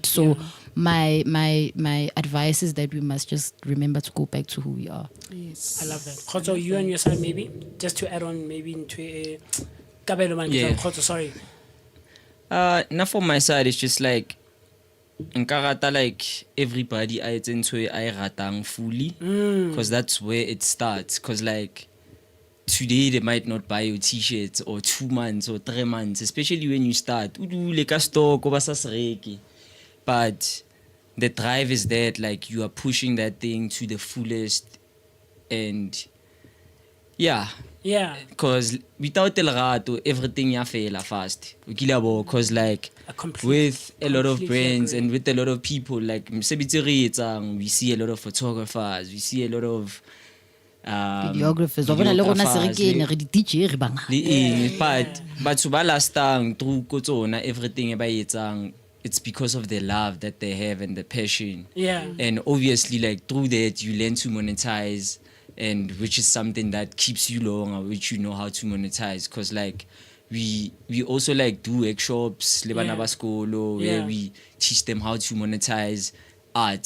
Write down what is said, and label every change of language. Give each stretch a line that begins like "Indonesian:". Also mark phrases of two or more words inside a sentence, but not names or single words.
English: So my advice is that we must just remember to go back to who we are. Yes, I love that. Khoto, you on your side, maybe just to add on, maybe into a Khoto, sorry. Now for my side, it's just like
Southern Sotho: nka rata
English: like everybody
Southern Sotho: a etse ntho e a e ratang
English: fully, because that's where it starts. Because like today they might not buy your t-shirts or 2 months or 3 months, especially when you start.
Southern Sotho: Udule ka stock o ba sa sereki.
English: But the drive is that like you are pushing that thing to the fullest, and yeah, because without
Southern Sotho: el rato
English: everything ya fail fast. Because like with a lot of brands and with a lot of people, like we see a lot of photographers, we see a lot of videographers,
Southern Sotho: but to ba lastang through kotsona everything ba etsang,
English: it's because of the love that they have and the passion. And obviously like through that you learn to monetize, and which is something that keeps you long, which you know how to monetize. Because like we also like do workshops where we teach them how to monetize art.